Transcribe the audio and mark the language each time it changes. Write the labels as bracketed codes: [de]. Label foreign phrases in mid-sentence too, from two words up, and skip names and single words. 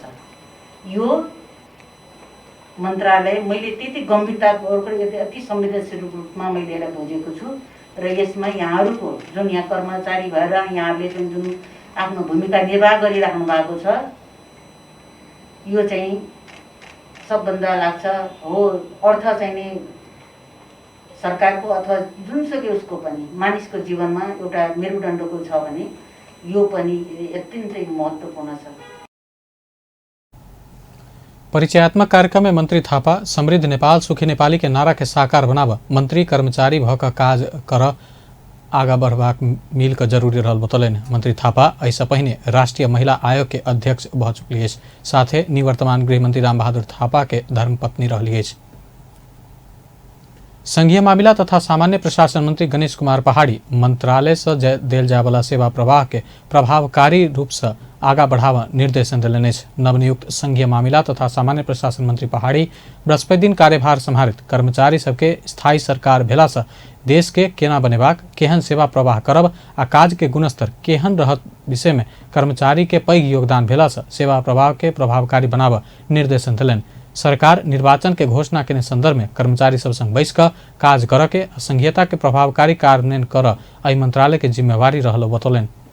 [ne] यो मन्त्रालय मैले त्यति गम्भीरतापूर्वक अति संवेदनशील रूपमा मैले यसलाई बुझेको छु र यसमा यहाँहरूको जुन यहाँ कर्मचारी भएर यहाँले जुन आफ्नो भूमिका निर्वाह गरिराख्नु भएको छ, यो चाहिँ सबभन्दा लाग्छ हो अर्थ चाहिँ नि सरकारको अथवा जुनसुकै उसको पनि मानिसको जीवनमा एउटा मेरुदण्डको छ भने यो पनि अत्यन्तै महत्त्वपूर्ण छ। [mai] परिचयात्मक कार्यक्रम में मंत्री थापा समृद्ध नेपाल सुखी नेपाली के नारा के साकार बनाव मंत्री कर्मचारी भक काज कर आगा बढ़वाक मिल कर जरूरी रहल बतौलनि। मंत्री थापा ऐसा पहिने राष्ट्रीय महिला आयोग के अध्यक्ष भ चुकलिए, साथे निवर्तमान गृहमंत्री रामबहादुर थापा के धर्मपत्नी रहलिए। संघीय मामिला तथा सामान्य प्रशासन मंत्री गणेश कुमार पहाड़ी मंत्रालय से देल जाय वाला सेवा प्रवाह के प्रभावकारी रूप से आगा बढ़ावा निर्देशन दिलनि। नवनियुक्त संघीय मामिला तथा सामान्य प्रशासन मंत्री पहाड़ी बृहस्पति दिन कार्यभार संभालित कर्मचारी सबके स्थायी सरकार भेला से देश के केना बनेबाक, केहन सेवा प्रवाह करब आ काज के गुणस्तर केहन रहत विषय में कर्मचारी के पैघ योगदान भेला से सेवा प्रवाह के प्रभावकारी बनाव निर्देशन दिलनि। सरकार निर्वाचन के घोषणा के संदर्भ में कर्मचारी सब संग बैस कर काज कर के संघीयता के प्रभावकारी कार्यान्वयन कर एहि मंत्रालय के जिम्मेवारी रहल बतौलनि।